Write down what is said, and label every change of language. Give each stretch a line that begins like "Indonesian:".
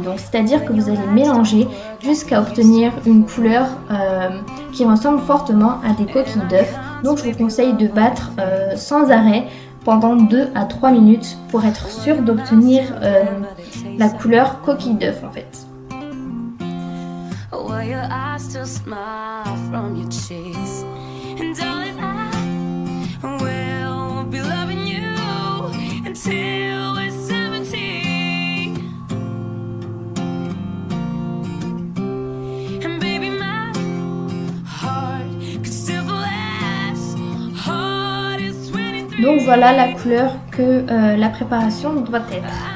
French: Donc c'est-à-dire que vous allez mélanger jusqu'à obtenir une couleur qui ressemble fortement à des coquilles d'œufs. Donc je vous conseille de battre sans arrêt pendant 2 à 3 minutes pour être sûr d'obtenir la couleur coquille d'œuf en fait.
English: While your eyes still smile from your cheeks, and darling, I will be loving you until we're 17. And baby, my heart could still feel as hard as 23.
French: Donc voilà la couleur que la préparation doit être.